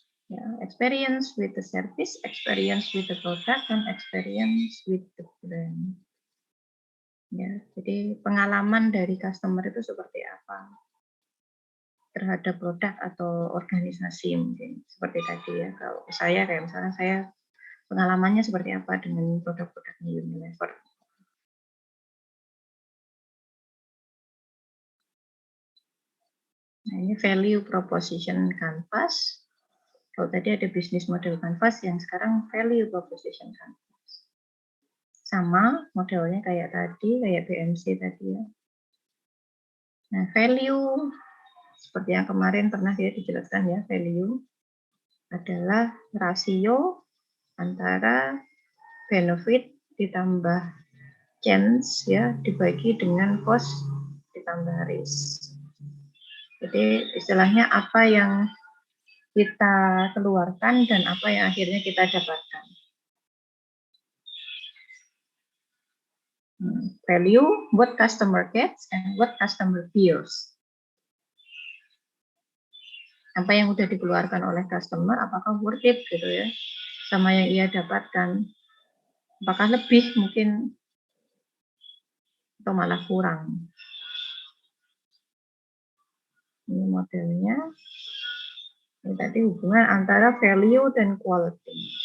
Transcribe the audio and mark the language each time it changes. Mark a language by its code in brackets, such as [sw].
[en] Ya, experience with the service, experience with the product, dan experience with the brand. [id] Ya, jadi pengalaman dari customer itu seperti apa terhadap produk atau organisasi mungkin seperti tadi ya. Kalau saya kayak misalnya saya pengalamannya seperti apa dengan produk-produknya Unilever. Nah, ini value proposition canvas. Kalau tadi ada business model canvas, yang sekarang value proposition canvas. Sama modelnya kayak tadi, kayak BMC tadi ya. Nah, value seperti yang kemarin pernah dia dijelaskan ya, value adalah rasio antara benefit ditambah chance ya dibagi dengan cost ditambah risk. Jadi istilahnya apa yang kita keluarkan dan apa yang akhirnya kita dapatkan. [en] Value, what customer gets and what customer bears. [id] Apa yang udah dikeluarkan oleh customer, apakah worth it gitu ya, sama yang ia dapatkan. Apakah lebih mungkin atau malah kurang. Ini modelnya. Ini tadi hubungan antara value dan quality.